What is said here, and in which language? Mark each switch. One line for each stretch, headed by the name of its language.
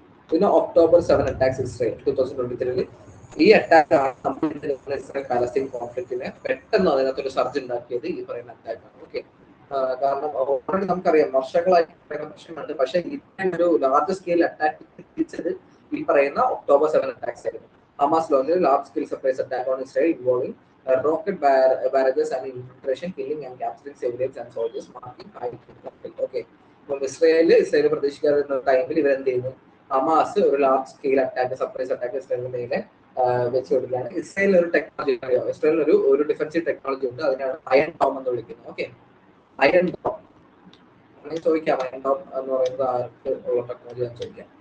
Malayalam: പിന്നെ October 7 attacks Israel 2023 ഈ attack ആണ് ഇസ്രായേൽ പാലസ്തീൻ കോൺഫ്ലിക്റ്റിനെ പെട്ടെന്ന് അതിനകത്തൊരു സർജ് ഉണ്ടാക്കിയത് ഈ പറയുന്ന അറ്റാക്കാണ്. ഓക്കെ, കാരണം ഓൾറെഡി നമുക്കറിയാം വർഷങ്ങളായി പ്രശ്നമുണ്ട്. പക്ഷെ ഇത്രയും ഒരു ലാർജ് സ്കെയിൽ അറ്റാക്ക് തിരിച്ചത് ഈ പറയുന്ന October 7 അറ്റാക്സ് ആയിരുന്നു.
English: Hamas launch large scale surprise attack on Israel involving rocket barrages and infiltration, killing and capturing civilians and soldiers, marking high conflict.
Malayalam: Okay, അപ്പം ഇസ്രായേൽ പ്രതീക്ഷിക്കാതെ ടൈമിൽ ഇവരെന്ത് ചെയ്യുന്നു, ഹമാസ് ഒരു large scale attack surprise attack ഇസ്രായേലിന് മേലെ വെച്ച് കൊടുക്കുകയാണ്. ഇസ്രായേലിൽ ഒരു ടെക്നോളജി അറിയാം, ഇസ്രായേലിൽ ഒരു ഡിഫൻസീവ് ടെക്നോളജി ഉണ്ട്, അതിനാണ് അയൺ ഡോം എന്ന് വിളിക്കുന്നത്. ഓക്കെ, അയൺ ഡോം ചോദിക്കാം, അയൺ ഡോം എന്ന് പറയുന്നത് ആർക്ക് ഉള്ള ടെക്നോളജി ആണ് ചോദിക്കാം.